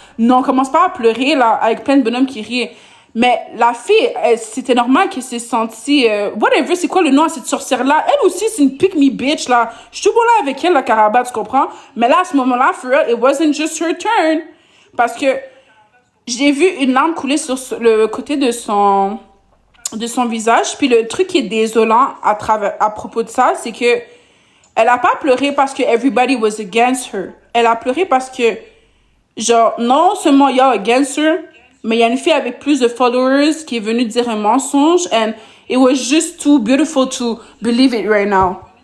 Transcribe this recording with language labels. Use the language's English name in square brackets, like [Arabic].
[French] Non, commence pas à pleurer, là, avec plein de bonhommes qui rient. Mais la fille, c'était normal qu'elle s'est sentie... whatever, c'est quoi le nom à cette sorcière-là? Elle aussi, c'est une pick-me bitch, là. Je suis tout bon là avec elle, la Caraba, tu comprends? Mais là, à ce moment-là, [English] for real, it wasn't just her turn. [French] Parce que j'ai vu une larme couler sur le côté de son visage. Puis le truc qui est désolant à propos de ça, c'est que elle a pas pleuré parce que [English] everybody was against her. [French] Elle a pleuré parce que, genre, non seulement [English] y'all against her, [French] mais il y a une fille avec plus de followers qui est venue dire un mensonge, [English] and it was just too beautiful to believe it right now.